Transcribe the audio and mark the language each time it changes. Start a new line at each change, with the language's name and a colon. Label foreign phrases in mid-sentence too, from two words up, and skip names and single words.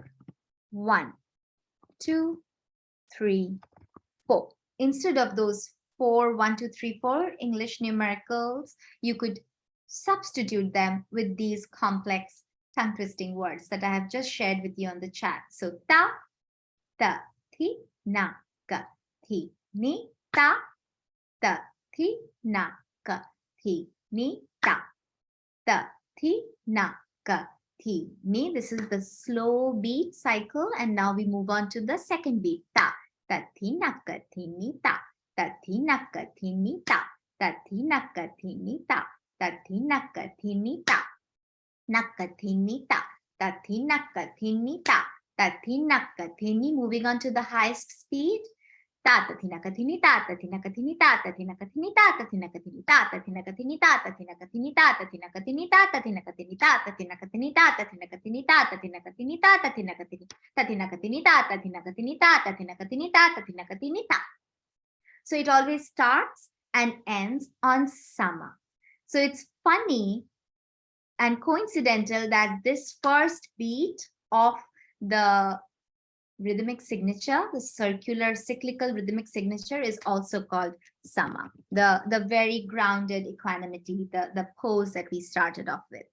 English: 1, 2, 3, 4. Instead of those 4, 1, 2, 3, 4 English numericals, you could substitute them with these complex tongue twisting words that I have just shared with you on the chat. So ta, thi, na, ka, thi, ni, ta, ta, thi, na, ka, thi, ni, ta, ta, thi, na, ka, thi, ni. This is the slow beat cycle. And now we move on to the second beat. Ta, ta, thi, na, ka, thi, ni, ta, ta, thi, na, ka, thi, ni, ta, ta, thi, na, ka, thi, ni, ta, ta, thi, na, ka, thi, ni, ta, na, ka, thi, ni, ta, ta, thi, na, ka, thi, ni, ta, ta, thi, na, ka, thi, ni. Moving on to the highest speed. Ta, ta, thi, na, ka, thi, ni, ta, ta, thi, na, ka, thi, ni, ta, ta, thi, na, ka, thi, ni, ta, ta, thi, na, ka, thi, ni, ta, ta, thi, na, ka, thi, ni, ta, ta, thi, na, ka, thi, ni, ta, ta, thi, na, ka, thi, ni, ta, ta, thi, na, ka, thi, ni, ta, ta, thi, na, ka, thi, ni, ta, ta, thi, na, ka, thi, ni, ta, ta, thi, na, ka, thi, ni, ta, ta, thi, na, ka, thi, ni, ta, thi, na, ka, thi, ni, ta, ta, thi, na, ka, thi, ni, ta, ta, thi, na, ka, thi, ni, ta, ta, thi, na, ka, thi, ni, ta. So it always starts and ends on sama. So it's funny and coincidental that this first beat of the rhythmic signature, the circular cyclical rhythmic signature, is also called sama, the very grounded equanimity, the pose that we started off with.